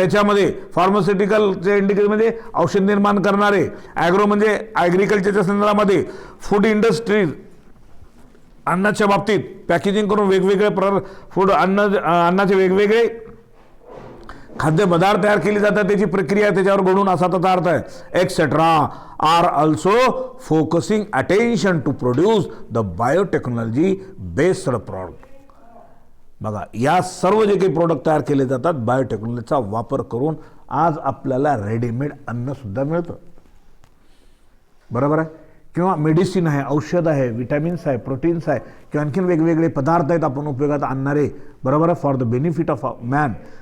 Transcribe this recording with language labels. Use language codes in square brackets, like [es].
[mr] याच्यामध्ये फार्मास्युटिकलच्या इंडस्ट्रीमध्ये औषध निर्माण करणारे, ॲग्रो म्हणजे ॲग्रिकल्चरच्या संदर्भामध्ये, फूड इंडस्ट्रीज अन्नाच्या बाबतीत पॅकेजिंग करून वेगवेगळे फूड अन्नाचे वेगवेगळे खाद्यपदार्थ तयार केले जातात, त्याची प्रक्रिया त्याच्यावर घडून असा त्याचा अर्थ आहे. [en] Etcetera are also focusing attention to produce the biotechnology based product. [mr] बघा या सर्व जे काही प्रोडक्ट तयार केले जातात बायोटेक्नॉलॉजीचा वापर करून आज आपल्याला रेडीमेड अन्न सुद्धा मिळतं, बरोबर आहे. किंवा मेडिसिन आहे, औषध आहे, विटॅमिन्स आहे, प्रोटीन्स आहे, किंवा आणखीन वेगवेगळे पदार्थ आहेत आपण उपयोगात आणणारे, बरोबर आहे, [en] For the benefit of man.